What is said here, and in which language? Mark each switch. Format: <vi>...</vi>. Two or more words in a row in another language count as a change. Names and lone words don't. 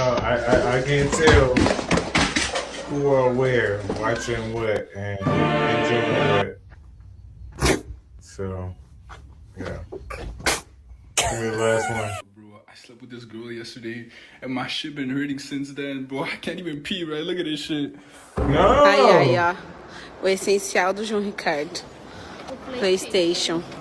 <en>I can't tell who or where, watching what, and enjoying what. So, yeah. Give me the last one. I slept with this girl yesterday, and my shit been hurting since then, bro. I can't even pee, right? Look at this shit. No!</en> <pt>Aí, ó. O essencial do João Ricardo. PlayStation.</pt>